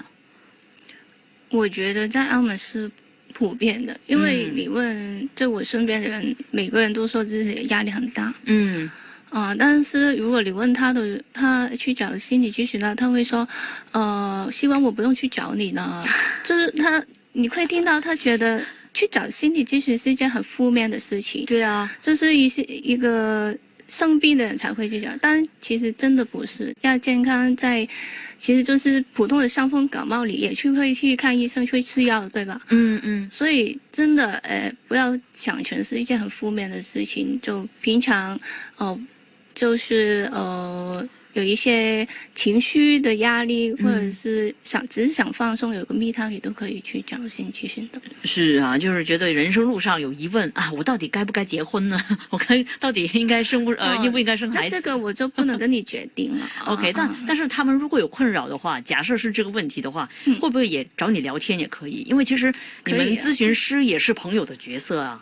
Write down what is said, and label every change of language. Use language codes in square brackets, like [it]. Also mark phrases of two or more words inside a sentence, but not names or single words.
[zh] 我覺得在澳門是普遍的，因為你問就我身邊的人，每個人都說自己壓力很大。但是如果你問他去找心理諮詢啦，他會說，希望我不用去找你呢。就是你會聽到他覺得去找心理諮詢是一件很負面的事情。對啊，就是一個生病的人才會去找，但其實真的不是。亞健康其實就是普通的傷風感冒，你也會去看醫生，去吃藥，對吧？所以真的不要想成是一件很負面的事情。就平常就是有一些情緒的壓力，或者是只是想放鬆，有個 [en] me time， [zh] 你都可以去找心理諮詢的。是啊，就是覺得人生路上有疑問啊，我到底該不該結婚呢？我到底應該應不應該生孩子？那這個我就不能跟你決定了。 OK，但是他們如果有困擾的話，假設是這個問題的話，會不會也找你聊天也可以？因為其實你們諮詢師也是朋友的角色啊。